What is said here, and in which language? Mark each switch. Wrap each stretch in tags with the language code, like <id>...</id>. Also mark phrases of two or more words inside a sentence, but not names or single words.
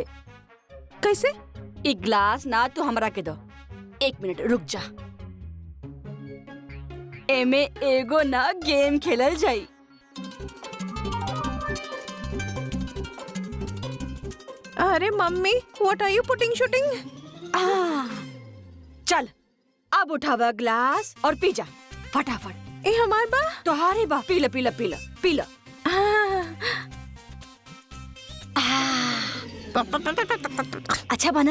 <bho>कैसे? एक ग्लास ना तू हमरा के दो। एक मिनट रुक जा। एमे एगो ना गेम खेलल जाई। अरे मम्मी,</bho> <en>What are you putting shooting?</en> <bho>चल अब उठावा ग्लास और पी जा फटाफट। ए हमार बा तोहारी बा, पी ले पी ले पी ले पी ले। अच्छा बना?</bho>